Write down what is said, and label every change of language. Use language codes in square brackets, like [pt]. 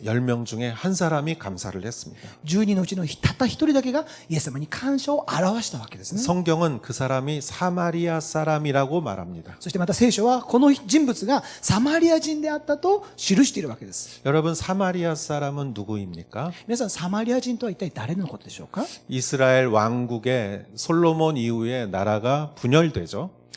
[ko] 10명 중에 한 사람이 감사를 했습니다. [ja] 10人のうちのたった一人だけがイエス様に感謝を表したわけですね。 [ko] 성경은 그 사람이 사마리아 사람이라고 말합니다. [ja] そしてまた聖書はこの人物がサマリア人であったと記しているわけです。 [ko] 여러분 사마리아 사람은 누구입니까? [ja] 皆さん、サマリア人とは一体誰のことでしょうか？ [ko] 이스라엘 왕국의 솔로몬 이후에 나라가 분열되죠.